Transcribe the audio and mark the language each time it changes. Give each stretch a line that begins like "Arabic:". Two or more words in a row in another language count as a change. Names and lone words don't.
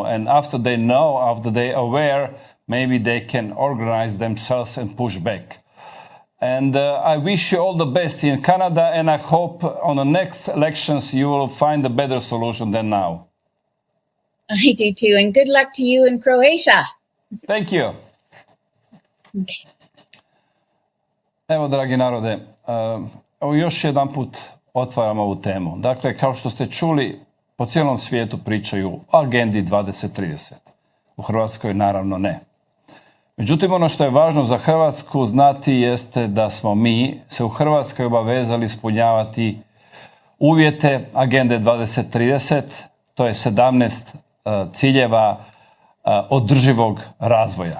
English: And after they know, after they are aware, maybe they can organize themselves and push back. And I wish you all the best in Canada, and I hope on the next elections you will find a better solution than now. I do too, and good luck to you in Croatia. Thank you. Okay.
Croatian: Evo, dragi narode, evo još jedan put otvaram ovu temu. Dakle, kao što ste čuli, po cijelom svijetu pričaju o agendi 2030. U Hrvatskoj naravno ne. Međutim, ono što je važno za Hrvatsku znati jeste da smo mi se u Hrvatskoj obavezali ispunjavati uvjete agende 2030, to je 17 ciljeva održivog razvoja.